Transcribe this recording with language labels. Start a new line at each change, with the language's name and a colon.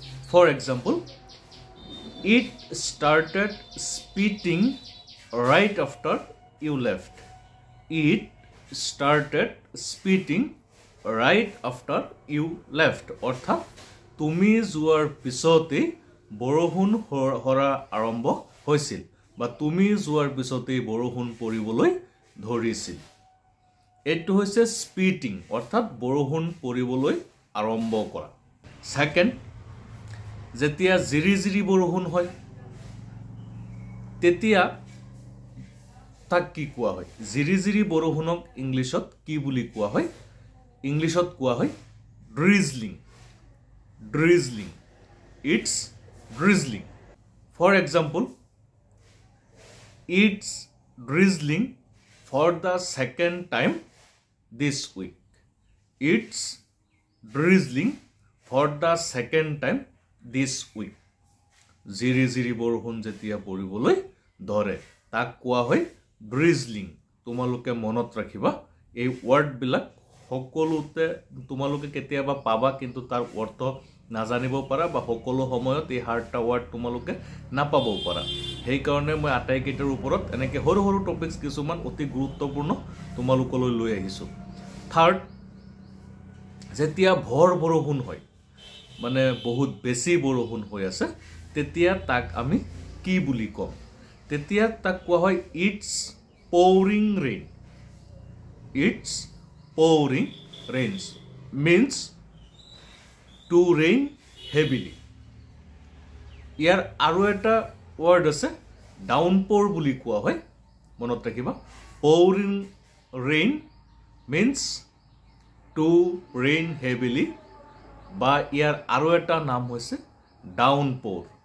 English: For example, it started spitting right after you left. It started spitting right after you left.
Assamese: অৰ্থাৎ তুমি যোৱাৰ পিছতেই বৰষুণ সৰা আৰম্ভ হৈছিল বা তুমি যোৱাৰ পিছতেই বৰষুণ পৰিবলৈ ধৰিছিল। এইটো হৈছে স্পিটিং, অৰ্থাৎ বৰষুণ পৰিবলৈ আৰম্ভ কৰা। সেকেন্ড, যেতিয়া জিৰি জিৰি বৰষুণ হয় তেতিয়া তাক কি কোৱা হয়? জিৰি জিৰি বৰষুণক ইংলিছত কি বুলি কোৱা হয়? ইংলিছত কোৱা হয় ড্ৰিজলিং। ড্ৰিজলিং।
English: It's drizzling. For example, it's drizzling for the second time this week. It's drizzling for the second time this week.
Assamese: Jiri Jiri বৰষুণ যেতিয়া পৰিবলৈ ধৰে তাক কোৱা হয় drizzling. তোমালোকে মনত ৰাখিবা, এই ৱৰ্ডবিলাক সকলোতে তোমালোকে কেতিয়াবা পাবা, কিন্তু তাৰ অৰ্থ নাজানিব পাৰা বা সকলো সময়ত এই 7টা ৱৰ্ড তোমালোকে নাপাবও পাৰা। সেইকাৰণে মই আটাইকেইটাৰ ওপৰত এনেকৈ সৰু সৰু টপিকছ কিছুমান অতি গুৰুত্বপূৰ্ণ তোমালোকলৈ লৈ আহিছোঁ। থাৰ্ড, যেতিয়া ভৰ বৰষুণ হয়, মানে বহুত বেছি বৰষুণ হৈ আছে, তেতিয়া তাক আমি কি বুলি ক'ম? তেতিয়া তাক কোৱা হয়
English: It's pouring rain. It's pouring rains means to rain heavily.
Assamese: ইয়াৰ আৰু এটা ৱৰ্ড আছে ডাউনপোৰ বুলি কোৱা হয়, মনত ৰাখিবা।
English: pouring rain means to rain heavily,
Assamese: বা ইয়াৰ আৰু এটা নাম হৈছে ডাউনপোৰ।